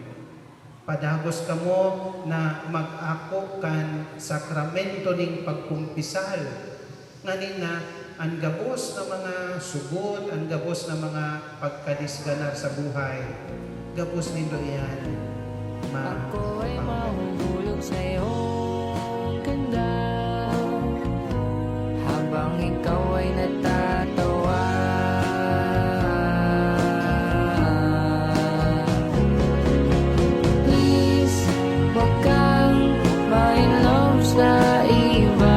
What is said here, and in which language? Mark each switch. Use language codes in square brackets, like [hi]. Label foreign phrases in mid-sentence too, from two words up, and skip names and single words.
[bik] Padagos kamo na mag-ako kan sakramento ning pagkumpisal. Nganin na ang gabos na mga sugod, ang gabos na mga pagkadisganar sa buhay, gabos nindo yan. [tl] Ako ay mahuhulog sa iyong ganda habang ikaw ay natatawa. Please, huwag kang ma-in-love sa iba.